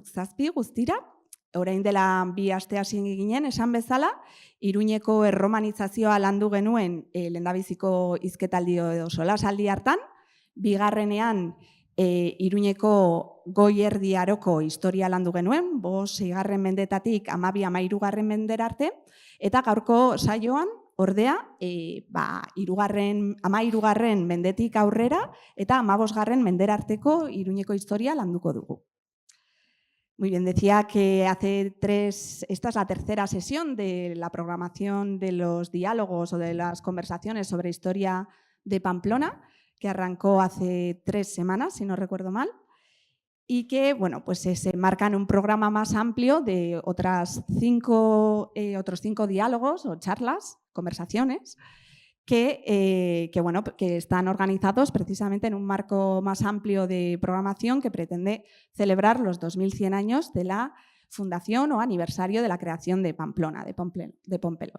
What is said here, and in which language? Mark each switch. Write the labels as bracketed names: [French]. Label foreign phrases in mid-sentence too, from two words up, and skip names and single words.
[Basque] 7 guztira, orain dela 2 aste hasi ginen, esan bezala, Iruñeko erromanizazioa landu genuen lehendabiziko hizketaldi edo solasaldi hartan, bigarrenean Iruñeko goi erdi aroko historia landu genuen, 5. mendetatik 12-13. mendera arte, eta gaurko saioan, ordea, 13. mendetik aurrera eta 15. mendera arteko Iruñeko historia landuko dugu. [Spanish] Muy bien, decía que esta es la tercera sesión de la programación de los diálogos o de las conversaciones sobre historia de Pamplona, que arrancó hace 3 semanas, si no recuerdo mal, y que bueno, pues se marca en un programa más amplio de otros 5 diálogos o charlas, conversaciones, que están organizados precisamente en un marco más amplio de programación que pretende celebrar los 2100 años de la fundación o aniversario de la creación de Pamplona, de Pompelo.